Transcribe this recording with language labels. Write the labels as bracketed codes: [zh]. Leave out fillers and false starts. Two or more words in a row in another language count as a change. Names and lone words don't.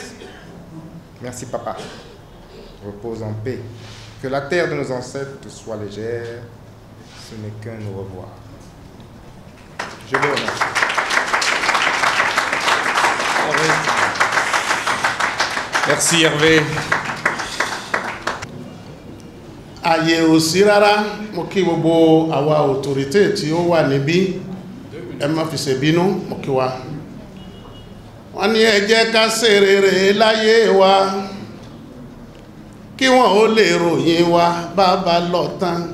[fr] Merci papa. Repose en paix. Que la terre de nos ancêtres soit légère. Ce n'est qu'un au revoir. Je vous remercie. Merci Hervé. [yo] Ààyè ò sí rárá, mo kí gbogbo àwa autorité tí ó wà níbí, ẹ má fi ṣèbínú, mo kí wa. Wọ́n ní ẹ jẹ́ ká ṣe rere láyé wa, kí wọ́n ó lè ròyìn wa bàbá lọ tán.